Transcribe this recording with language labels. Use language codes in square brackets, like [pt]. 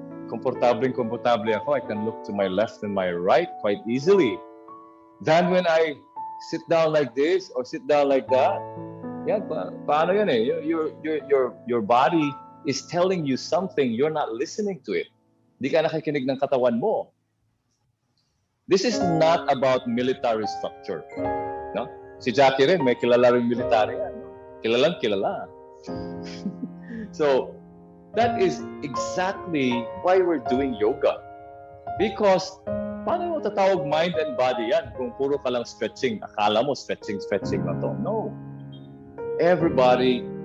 [tl] Komportable ako. [en] I can look to my left and my right quite easily. Than when I sit down like this or sit down like that. [tl] Yan, paano yan eh? [en] Your body is telling you something, you're not listening to it. [tl] Di ka nakikinig ng katawan mo. [en] This is not about military structure. No? [tl] Si Jackie rin, may kilala rin military yan. Kilalang kilala. [en] So, that is exactly why we're doing yoga. [tl] Because, paano mo tatawag [en] mind and body [tl] yan kung puro ka lang stretching? Akala mo stretching lang to. No. Everybody